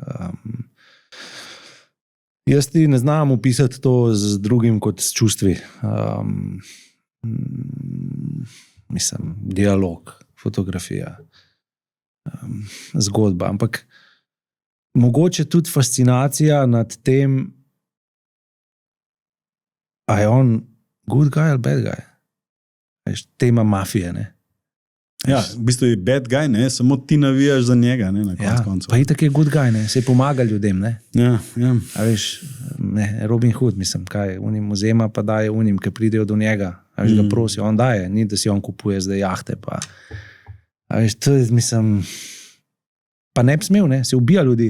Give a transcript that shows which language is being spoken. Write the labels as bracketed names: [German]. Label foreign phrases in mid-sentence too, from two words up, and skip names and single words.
[Slovenian] Jaz ti ne znam opisati to z drugim kot s čustvi. Mislim, dialog, fotografija, zgodba, ampak mogoče tudi fascinacija nad tem, a je on [English] good guy [Slovenian] ali [English] bad guy. [Slovenian] Tema mafije, ne? Ja, v bistvu je [English] bad guy, [Slovenian] ne? Samo ti navijaš za njega, ne? Na koncu koncev. Pa itak je [English] good guy, [Slovenian] ne? Se pomaga ljudem, ne? Ja. A veš, ne, Robin Hood, mislim, kaj, unim vzema pa daje unim, ki pridejo do njega. A veš, ga prosi, on daje, ni da si on kupuje zdaj jahte, pa. A veš, to je, mislim, pa ne bi smel, ne? Se ubija ljudi.